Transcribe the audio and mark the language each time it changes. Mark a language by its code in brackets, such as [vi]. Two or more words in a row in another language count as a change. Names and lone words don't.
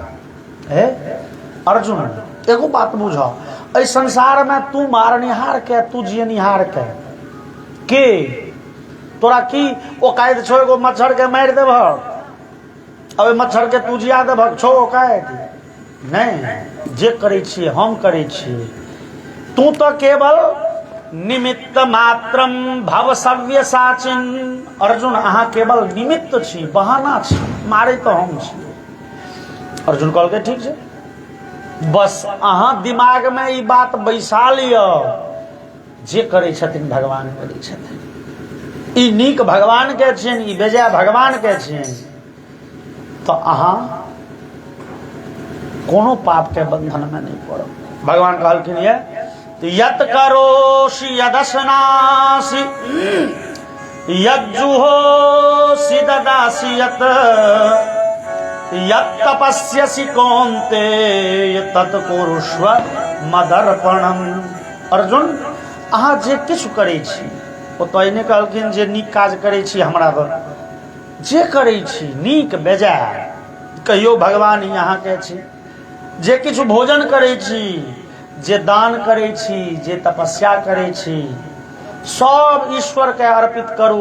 [mai] हे अर्जुन एगो बात बुझ, एहि संसार में तू मारनिहार के, तू जियनिहार के तोरा की ओकायद छो एगो मच्छर के मारि देबह, अब मच्छर के तू जिया देबह, छो ओकायद? नहीं, जे करै छियै हम करै छियै। तू तो केवल [sa] निमित्त मात्रम भव सव्य साचिन। [mai] अर्जुन अहाँ केवल निमित्त छी, बहाना छी, मारे तो हम छी। अर्जुन कहलकै ठीक छै, बस अहाँ दिमाग में ई बात बैसा लिअ, जे करै छथिन भगवान करै छथिन, ई नीक भगवान के छियनि, ई बेजाय भगवान के छियनि, तो अहाँ कोनो पाप के बंधन में नहीं पड़ब। भगवान कहलखिन [sa] ये यत करोषि यदशनासि यज्जुहोषि ददासि यत यत तपस्यसि कौन्तेय तत् कुरुष्व मदर्पणम। [mai] अर्जुन अहाँ जे किछु करै छी, ओ तो एने कहलखिन जे नीक काज करै छी हमरा पर, जे करै छी नीक बेजाय कहियो भगवान यहाँ के छी। जे किछु भोजन करै छी, जे दान करै छी, जे तपस्या करै छी, सब ईश्वर के अर्पित करू।